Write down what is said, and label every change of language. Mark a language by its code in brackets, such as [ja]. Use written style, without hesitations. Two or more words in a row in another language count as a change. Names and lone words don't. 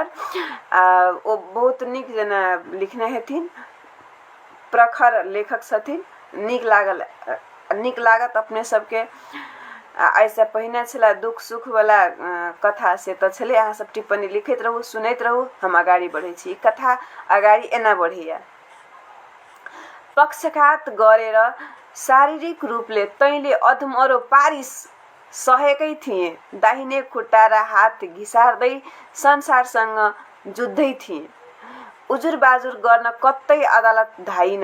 [mai] ओ बहुत नीक जना लिखने हेथिन, प्रखर लेखक छथिन। नीक लागत अपने सबके। ऐसा पहिने छला दुख सुख वाला कथा से त छले, अहाँ सब टिप्पणी लिखैत रहू, सुनैत रहू, हम अगाडि बढ़ै छी। कथा अगाडि एना बढ़ैया। [ne] पक्षघात गरेर शारीरिक रूपले तैँले अधमरो पारिस सहेकै थिए। दाहिने खुट्टा र हात घिसार्दै संसारसँग जुझ्दै थिए। उजुर बाजुर गर्न कतै अदालत धाइन।